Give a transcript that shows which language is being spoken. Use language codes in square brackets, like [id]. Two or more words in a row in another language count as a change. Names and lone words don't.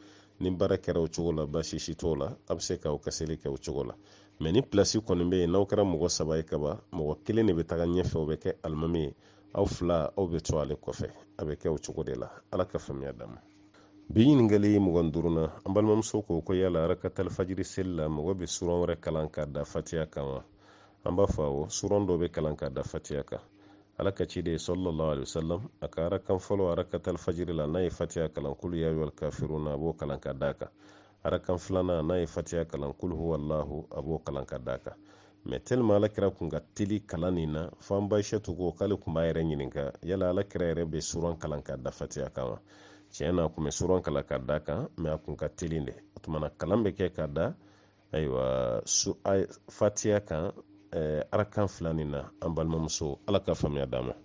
[bm] ni baara kɛra o cogo la baasi si t'o la a bɛ se k'aw ka seli kɛ o cogo la mɛ ni pilasi kɔni bɛ yen n'aw kɛra mɔgɔ saba ye kaban mɔgɔ kelen de bɛ taga ɲɛfɛ o bɛ kɛ alimami ye aw fila aw bɛ to ale kɔfɛ a bɛ kɛ o cogo de la ala ka faamuya d'an ma bi ɲininkali 25nan an balimamuso ko yala arakatal fajiri seli la mɔgɔ bɛ suran wɛrɛ kalan ka da fatiya kan wa an b'a fɔ awɔ suran dɔ bɛ kalan ka da fatiya kan ala ka ciden [ar] صلى الله عليه وسلم [bm] a ka arakan fɔlɔ arakatal fajiri la n'a ye fatiya kalan [ar] قل يا أيها الكافرون [bm] a b'o kalan ka da kan arakan filanan n'a ye fatiya kalan [ar] قل هو الله [bm] a b'o kalan ka da kan mɛ tellement alakira kun ka teli kalan nin na fo an baishatu ko k'ale kun b'a yɛrɛ ɲininka yala alakira yɛrɛ bɛ suran kalan ka da fatiya kan wa cɛ n'a kun bɛ suran kala ka da kan mɛ a kun ka teli de o tumana kalan bɛ kɛ ka da ayiwa fatiya kan arakan 2 nin na an balimamuso ala ka faamuya d'a ma.